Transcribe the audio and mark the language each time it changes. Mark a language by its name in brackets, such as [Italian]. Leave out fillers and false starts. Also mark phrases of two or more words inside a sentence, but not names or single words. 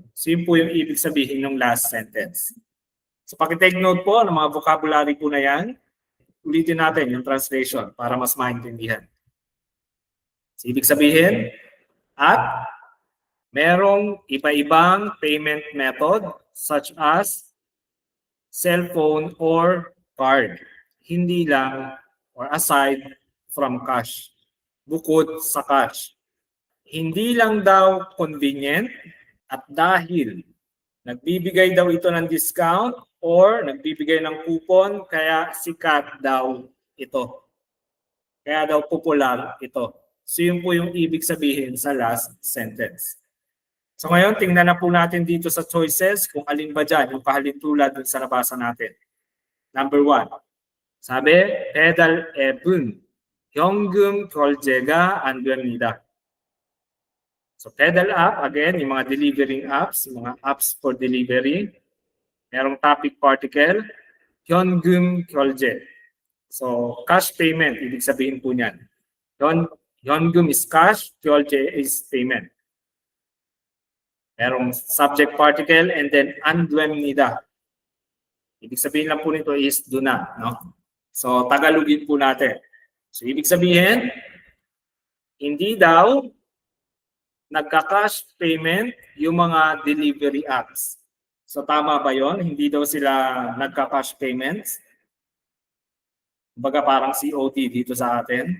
[Filipino] So yun po yung ibig sabihin ng last sentence. So paki-take note po ng mga vocabulary po na yan. Ulitin natin yung translation para mas maintindihan. So ibig sabihin at merong iba-ibang [English] payment method such as cellphone or card. [Filipino] Hindi lang or [English] aside from cash. [Filipino] Bukod sa cash. Hindi lang daw convenient at dahil nagbibigay daw ito ng discount or nagbibigay ng coupon kaya sikat daw ito. Kaya daw popular ito. So yun po yung ibig sabihin sa last sentence. So ngayon, tingnan na po natin dito sa choices kung alin ba dyan yung kahalintulad dun sa nabasa natin. Number 1. Sabi, pedal [Korean] 앱은 현금 결제가 안 됩니다. [Filipino] So [English] pedal app, again, [Filipino] yung mga [English] delivering apps, [Filipino] mga [English] apps for delivery. [Filipino] Merong [English] topic particle, [Korean] 현금 결제. [Filipino] So [English] cash payment, [Filipino] ibig sabihin po niyan. [English] Yeongum is cash, Kyolje is payment. Merong subject particle and then andwemnida. [Filipino] Ibig sabihin lang po nito is [English] do not, [Filipino] no? So Tagalogin po natin. So ibig sabihin, hindi daw nagka-cash payment yung mga delivery apps. So tama ba yon? Hindi daw sila nagka- [English] cash payments? [Filipino] Baga parang COT dito sa atin.